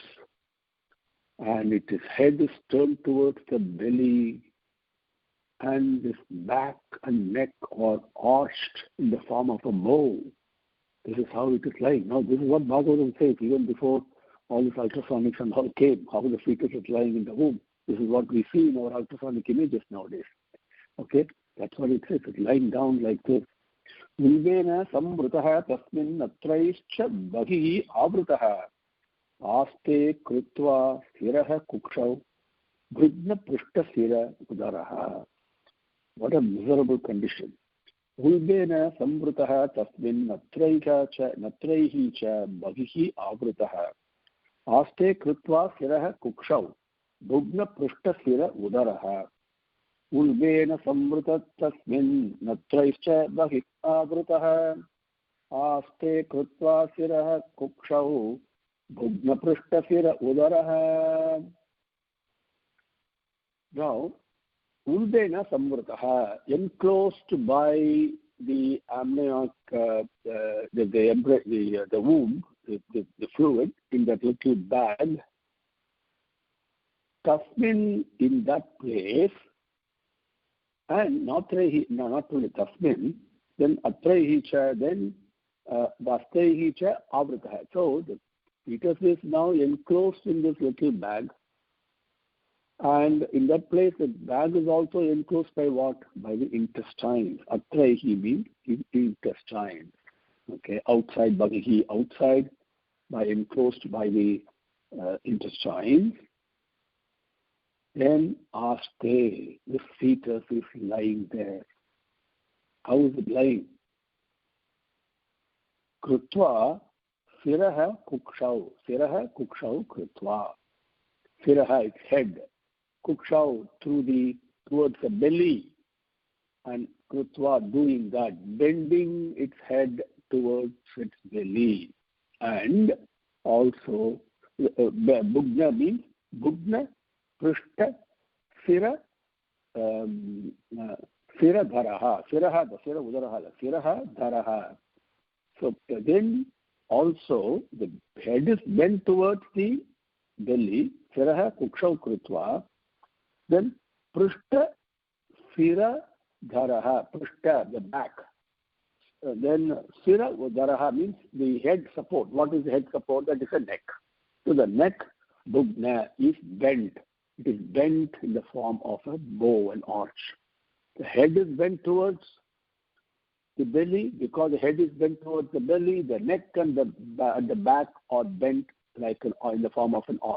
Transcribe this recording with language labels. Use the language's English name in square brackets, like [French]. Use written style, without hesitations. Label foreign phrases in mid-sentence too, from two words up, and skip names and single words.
[English] And its head is turned towards the belly, and this back and neck are arched in the form of a bow. This is how it is lying. Now, this is what Bhagavatam says, even before all these ultrasonics and all came, how the fetus is lying in the womb. This is what we see in our ultrasonic images nowadays. Okay? That's what it says. It's lying down like this. [Sanskrit] Vilvena samvrutaha tasmin natraischa bhagihi avrutaha aste krutva sthiraha kukshav bhrigna prishta sthira udaraha. [English] What a miserable condition. [Sanskrit] Vulbena samvrutaha tasmin natraihi cha bhagihi avrutaha aste krutva sthiraha kukshav bhrigna prishta sthira udaraha. Ulbena samvrta tasmin natraischa bhagihi avrutaha aste krutva sthiraha kukshav bhrigna prishta sthira udaraha. [English] Now, [Sanskrit] Ulbena samvrtaha, [English] enclosed by the amniotic, the womb, the fluid in that little bag. Tasmin, in that place, and not only tasmin, then [Sanskrit] atraihi cha, [English] then [Sanskrit] vastaihi cha avrataha. [English] So the fetus is now enclosed in this little bag. And in that place, the bag is also enclosed by what? By the intestines. Atraihi means intestines. Okay, outside bhagihi, outside, by enclosed by the intestines. Then aste, the fetus is lying there. How is it lying? [Sanskrit] Krutva siraha kukshau. Siraha kukshau krutva. Siraha, [English] its head. Kukshau, towards the belly. And krutva, doing that, bending its head towards its belly. And also, bhugna means [Sanskrit] bhugna, prishta, sira, sira dharaha. Siraha, the sira udaraha, siraha dharaha. [English] So then also the head is bent towards the belly. [Sanskrit] Siraha kukshau krutva. Then prishta, sira dharaha, prishta, [English] the back. Then [Sanskrit] sira dharaha [English] means the head support. What is the head support? That is the neck. So the neck, bhugna, is bent. It is bent in the form of a bow, an arch. The head is bent towards the belly. Because the head is bent towards the belly, the neck and the back are bent like in the form of an arch.